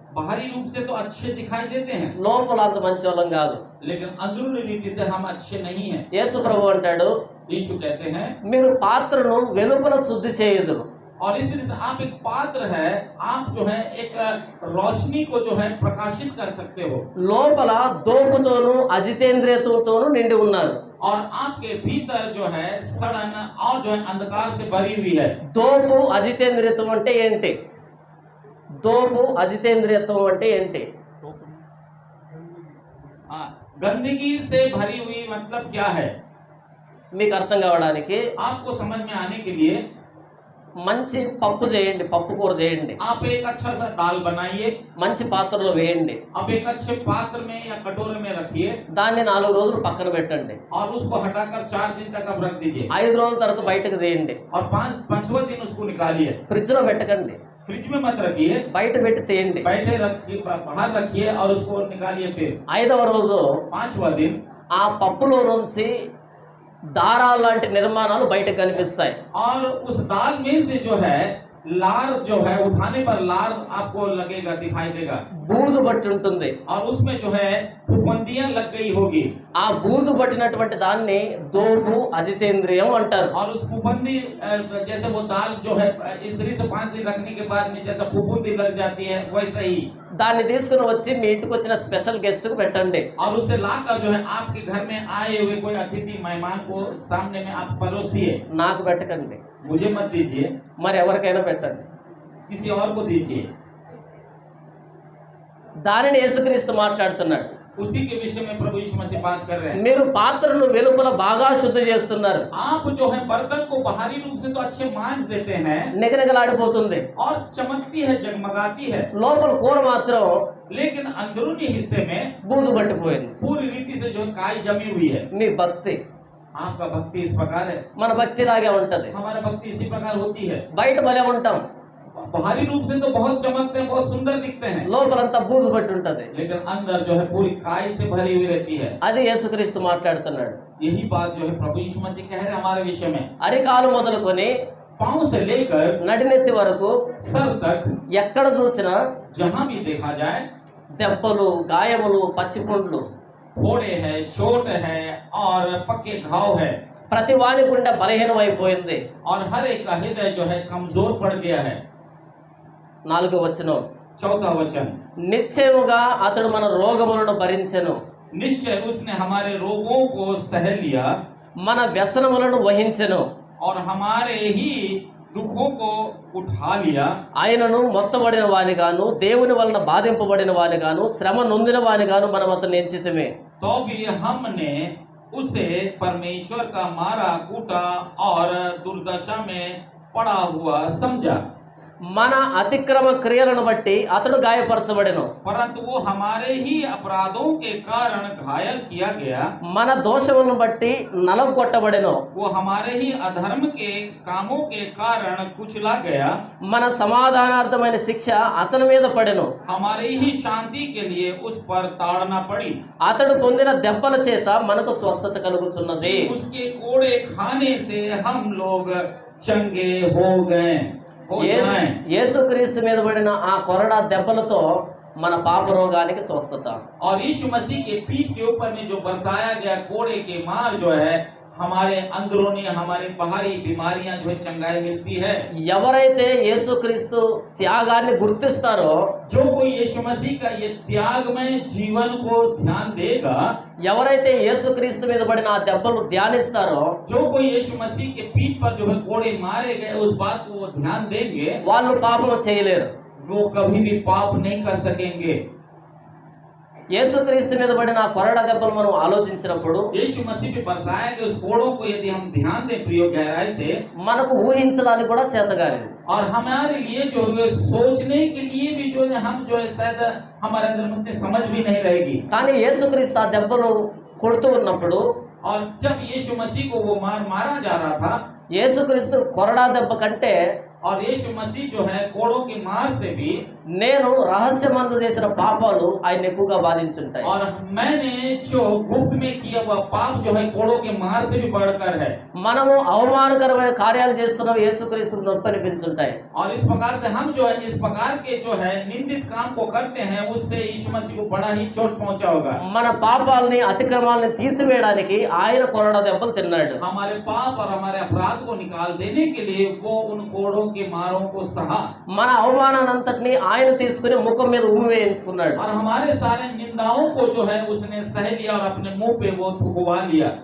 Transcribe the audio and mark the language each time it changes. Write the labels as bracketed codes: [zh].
[hi] बाहरी रूप से तो अच्छे दिखाई देते हैं, [te] లోపల అంత మంచి వాళ్ళం కాదు. [hi] लेकिन अंदरूनी रीति से हम अच्छे नहीं हैं। [te] యేసు ప్రభు అంటాడు, [hi] यीशु कहते हैं, [te] మీరు పాత్రను వెలుపల శుద్ధి చేయుదురు. [hi] और इसलिए से आप एक पात्र है, आप जो है एक रोशनी को जो है प्रकाशित कर सकते हो, [te] లోపల దోపుతోనూ అజితేంద్రియతతోనూ నిండి ఉన్నారు. [hi] और आपके भीतर जो है सड़न और जो है अंधकार से भरी हुई है। [te] దోపు అజితేంద్రియత్వం అంటే ఏంటి? దోపు అజితేంద్రియత్వం అంటే ఏంటి? [hi] हाँ, गंदगी से भरी हुई मतलब क्या है? [te] మీకు అర్థం కావడానికి [hi] आपको समझ में आने के लिए [te] మంచి పప్పు చేయండి, పప్పు కూర చేయండి, [hi] आप एक अच्छा सा दाल बनाइए, [te] మంచి పాత్రలో వేయండి, [hi] आप एक अच्छे पात्र में या कटोरे में रखिए, [te] దాన్ని 4 రోజులు పక్కన పెట్టండి, [hi] और उसको हटाकर 4 दिन तक आप रख दीजिए, [te] 5 రోజుల తర్వాత బయటకు తీయండి. [hi] और 5वां दिन उसको निकालिए। [te] ఫ్రిడ్జ్ లో పెట్టకండి, [hi] फ्रिज में मत रखिए, [te] బయట పెట్టి తీయండి. [hi] बैठे रखिए, बाहर रखिए और उसको निकालिए। फिर [te] 5వ రోజు [hi] 5वां दिन [te] ఆ పప్పులో నుంచి దారాలు లాంటి నిర్మాణాలు బయటకు కనిపిస్తాయి. [hi] और उस दाल में से जो है लार जो है उठाने पर लार आपको लगेगा, दिखाई देगा, [te] బూజు బట్టి ఉంటుంది. [hi] और उसमें जो है फुफुंदियां लग गई होगी, [te] ఆ బూజు పట్టినటువంటి దాన్ని దోపు అజితేంద్రియం అంటారు. [hi] और उस फुफुंदी जैसे वो दाल जो है इसरी से 5 दिन रखने के बाद में जैसा फुफुंदी लग जाती है, वैसा ही [te] దాన్ని తీసుకుని వచ్చి మీ ఇంటికి వచ్చిన [en] special guest [te] కు పెట్టండి. [hi] और उसे लाकर जो है आपके घर में आए हुए कोई अतिथि मेहमान को सामने में आप परोसिए। [te] నాకు పెట్టకండి, [hi] मुझे मत दीजिए, [te] మరి ఎవరికైనా పెట్టండి. [hi] किसी और को दीजिए। [te] దానిని యేసుక్రీస్తు మాట్లాడుతున్నాడు. [hi] उसी के विषय में प्रभु यीशु मसीह बात कर रहे हैं। [te] మీరు పాత్రను వెలుపల బాగా శుద్ధి చేస్తున్నారు, [hi] आप जो है बर्तन को बाहरी रूप से तो अच्छे मांज देते हैं [te] నిగనిగలాడిపోతుంది, [hi] और चमकती है, जगमगाती है, [te] లోపల కూర మాత్రం [hi] लेकिन अंदरूनी हिस्से में [te] బూజు పట్టిపోయింది. [hi] पूरी रीति से जो काई जमी हुई है। [te] మీ భక్తి [hi] आपका भक्ति इस प्रकार है, [te] మన భక్తి లాగే ఉంటది. [hi] हमारा भक्ति इसी प्रकार होती है। [te] బయట భలే ఉంటాం, [hi] बाहरी रूप से तो बहुत चमकते हैं, बहुत सुंदर दिखते हैं, [te] లోపలంతా బూజు పట్టి ఉంటది. [hi] लेकिन अंदर जो है पूरी काई से भरी हुई रहती है। [te] అది యేసుక్రీస్తు మాట్లాడుతున్నాడు. [hi] यही बात जो है प्रभु यीशु मसीह कह रहे हैं हमारे विषय में। [te] అరికాలు మొదలుకొని [hi] पांव से लेकर [te] నడినెత్తి వరకు [hi] सर तक [te] ఎక్కడ చూసినా [hi] जहां भी देखा जाए [te] దెబ్బలు, గాయములు, పచ్చిపుండ్లు, [hi] फोड़े है, चोट है और पक्के घाव है, [te] ప్రతి వాని గుండె బలహీనమైపోయింది. [hi] और हर एक का हृदय जो है कमजोर पड़ गया है। [te] 4వ వచనం, [hi] 4वां वचन, [te] నిశ్చయముగా అతడు మన రోగములను భరించెను, [hi] निश्चय उसने हमारे रोगों को सह लिया [te] మన వ్యసనములను వహించెను, [hi] और हमारे ही दुखों को उठा लिया। [te] ఆయనను మొత్తబడిన వానిగాను, దేవుని వలన బాధింపబడిన వానిగాను, శ్రమ నొందిన వానిగాను మనం అతన్ని ఎంచితిమే. [hi] तो भी हमने उसे परमेश्वर का मारा कूटा और दुर्दशा में पड़ा हुआ समझा। [te] మన అతిక్రమ క్రియలను బట్టి అతడు గాయపరచబడెను, [hi] परंतु वो हमारे ही अपराधों के कारण घायल किया गया। [te] మన దోషములను బట్టి నలగొట్టబడెను, [hi] वो हमारे ही अधर्म के कामों के कारण कुचला गया। [te] మన సమాధానార్థమైన శిక్ష అతని మీద పడెను, [hi] हमारे ही शांति के लिए उस पर ताड़ना पड़ी। [te] అతడు పొందిన దెబ్బల చేత మనకు స్వస్థత కలుగుతున్నది. [hi] उसके कोड़े खाने से हम लोग चंगे हो गए, हो जाएं। [te] యేసుక్రీస్తు మీద పడిన ఆ కొరడా దెబ్బలతో మన పాప రోగానికి స్వస్థత. [hi] और यीशु मसीह के पीठ के ऊपर में जो बरसाया गया कोड़े के मार जो है हमारे अंदरूनी हमारी बाहरी बीमारियां जो है चंगाई मिलती है। [te] ఎవరైతే యేసుక్రీస్తు త్యాగాన్ని గుర్తిస్తారో, [hi] जो कोई यीशु मसीह का ये त्यागमय जीवन को ध्यान देगा, [te] ఎవరైతే యేసుక్రీస్తు మీద పడిన ఆ దెబ్బలు ధ్యానిస్తారో, [hi] जो कोई यीशु मसीह के पीठ पर जो है कोड़े मारे गए उस बात को वो ध्यान देंगे, [te] వాళ్ళు పాపం చేయలేరు. [hi] वो कभी भी पाप नहीं कर सकेंगे। [te] యేసుక్రీస్తు మీద పడిన ఆ కొరడ దెబ్బలు మనం ఆలోచించినప్పుడు [hi] यीशु मसीह पे बरसाए गए उस कोड़ों को यदि हम ध्यान दें प्रियो गहराई से, [te] మనకు ఊహించడానికి కూడా చేతగాలేదు. [hi] और हमारे लिए जो है सोचने के लिए भी जो है हम जो है शायद हमारे अंदर में उतनी समझ भी नहीं रहेगी। [te] కానీ యేసుక్రీస్తు ఆ దెబ్బలు కొడుతూ ఉన్నప్పుడు, [hi] और जब यीशु मसीह को वो मारा जा रहा था, [te] యేసుక్రీస్తు కొరడా దెబ్బ కంటే [hi] और यीशु मसीह जो है कोड़ों की मार से भी, [te] నేను రహస్యమందు చేసిన పాపాలు ఆయన ఎక్కువగా బాధించుంటాయి. [hi] और मैंने जो गुप्त में किया हुआ पाप जो है कोड़ों की मार से भी बढ़कर है। [te] మనము అవమానకరమైన కార్యాలు చేస్తున్నాం, యేసుక్రీస్తుకు నొప్పి అనిపించుంటాయి. [hi] और इस प्रकार से हम जो है इस प्रकार के जो है निंदित काम को करते हैं, उससे यीशु मसीह को बड़ा ही चोट पहुंचा होगा। [te] మన పాపాలని అతిక్రమాలని తీసివేయడానికి ఆయన కొరడా దెబ్బలు తిన్నాడు. [hi] हमारे पाप और हमारे अपराध को निकाल देने के लिए वो उन कोड़ों के मारों को सहा, [te] మన అవమానాన్నంతటిని ఆయన తీసుకుని ముఖం మీద ఉమ్మి వేయించుకున్నాడు. [hi] और हमारे सारे निंदाओं को जो है उसने सह लिया और अपने मुंह पे वो थुकवा लिया।